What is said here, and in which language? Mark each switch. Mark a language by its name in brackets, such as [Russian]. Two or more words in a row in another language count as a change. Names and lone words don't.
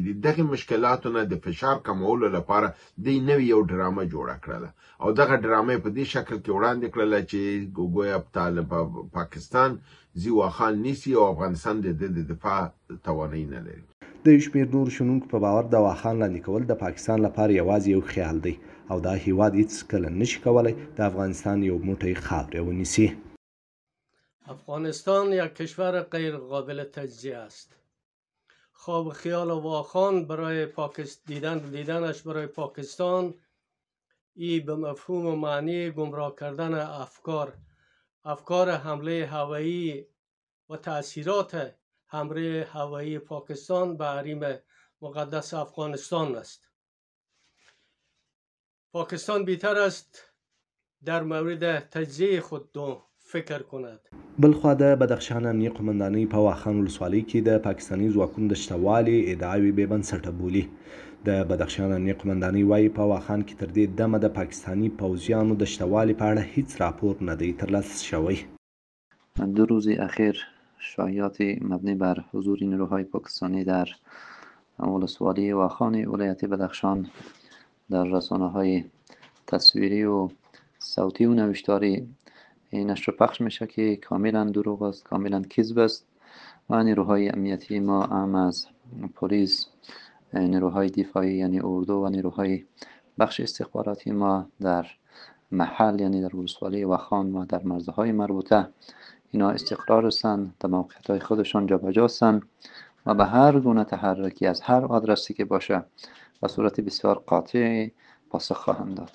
[Pashto] د دغې مشکلاتو نه د فشار کمولو لپاره دوی نوې یو ډرامه جوړه کړله او دغه ډرامه په دې شکل کې وړاندې کړله چې ګویا پاکستان زی واخان نیسي او افغانستان د دفاع توانایي نه لري. د یو شمېر نور شنونکو په باور د واخان لاندې کول د پاکستان لپاره یوازې یو خیال دی او دا هیواد هیڅ کله نشي کولی د افغانستان یو موټی خاورې ونیسي. [Persian] افغانستان یک کشور غیر قابل تجزیه است. خواب و خیال واخان برای دیدنش برای پاکستان ای به مفهوم و معنی گمراه کردن افکار حمله هوایی و تأثیرات حمله هوایی پاکستان به حریم مقدس افغانستان است. پاکستان بی‌تر است در مورد تجزیه خود فکر کند. [Pashto] بلخوا د بدخشان امنیه قمندانۍ په واخان ولسوالۍ کې د پاکستاني ځواکونو د شتوالي ادعاوې بې بنسټه بولي. د بدخشان امنیه قمندانۍ وایي په واخان کې تر دې دمه د پاکستانی پوځیانو د شتوالي په اړه هیڅ راپور نه دی ترلاسه شوی. [Persian] 2 روز اخیر شایعات مبنی بر حضور نیروهای پاکستانی در ولسوالی واخان ولایت بدخشان در رسانه‌های تصویری و صوتی و نوشتاری نشر و پخش میشه که کاملا دروغ است، کاملا کذب است و نیروهای امنیتی ما هم از پلیس، نیروهای دفاعی یعنی اردو و نیروهای بخش استخباراتی ما در محل یعنی در ولسوالی واخان و در مرزهای مربوطه اینا استقرار هستند، در موقعیت‌های خودشان جابجا هستند و به هر گونه تحرکی از هر آدرسی که باشه به صورت بسیار قاطع پاسخ خواهند داد.